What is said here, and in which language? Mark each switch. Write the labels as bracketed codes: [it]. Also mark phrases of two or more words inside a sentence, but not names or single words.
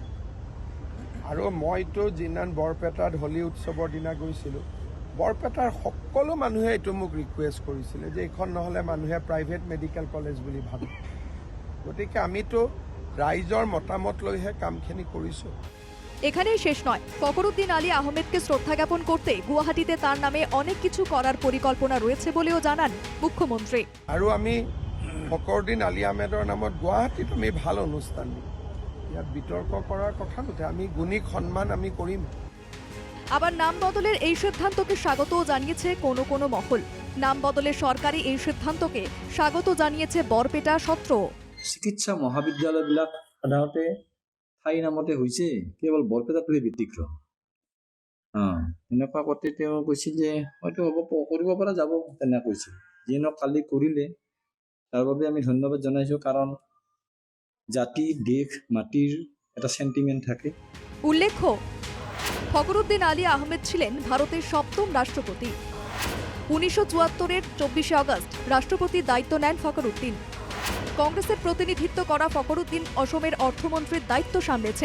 [as] আৰু মইতো যিদিনা বৰপেটাত হোলী উৎসৱৰ দিনা গৈছিলোঁ, বৰপেটাৰ সকলো মানুহে এইটো মোক ৰিকুৱেষ্ট কৰিছিলে যে এইখন নহ'লে মানুহে প্ৰাইভেট মেডিকেল কলেজ বুলি ভাবে। গতিকে আমিতো ৰাইজৰ মতামত লৈহে কামখিনি কৰিছোঁ। [bn] এখানেই শেষ নয়, ফখরুদ্দিন আলী আহমেদকে শ্রদ্ধা জ্ঞাপন করতে গুয়াহাটিতে তার নামে অনেক কিছু করার পরিকল্পনা রয়েছে বলেও জানান মুখ্যমন্ত্রী। [as] আৰু আমি ফখৰুদ্দিন আলী আহমেদৰ নামত গুৱাহাটীত আমি ভাল অনুষ্ঠান দিম। ইয়াত বিতৰ্ক কৰাৰ কথা নুঠে, আমি গুণিক সন্মান আমি কৰিম। [bn] আবার নাম বদলের এই সিদ্ধান্তকে স্বাগতও জানিয়েছে কোনো মহল। নাম বদলের সরকারি এই সিদ্ধান্তকে স্বাগত জানিয়েছে বরপেটা সত্র। [as] চিকিৎসা মহাবিদ্যালয়বিলাক সাধাৰণতে ঠাই নামতে হৈছে, কেৱল বৰপেটাটোহে ব্যতিক্ৰম। এনেকুৱা কথা তেওঁ কৈছিল যে হয়তো হ'ব, কৰিব পৰা যাব, তেনে কৈছিল। যিয়ে কালি কৰিলে তাৰ বাবে আমি ধন্যবাদ জনাইছোঁ, কাৰণ জাতি, দেশ, মাটিৰ এটা সেন্টিমেন্ট থাকে। [bn] উল্লেখ্য, ফখরুদ্দিন আলী আহমেদ ছিলেন ভারতের 7ম রাষ্ট্রপতি। 1974-এর 24শে আগস্ট রাষ্ট্রপতির দায়িত্ব নেন ফখরুদ্দিন। কংগ্রেসের প্রতিনিধিত্ব করা ফখরুদ্দিন অসমের অর্থমন্ত্রীর দায়িত্ব সামলেছেন।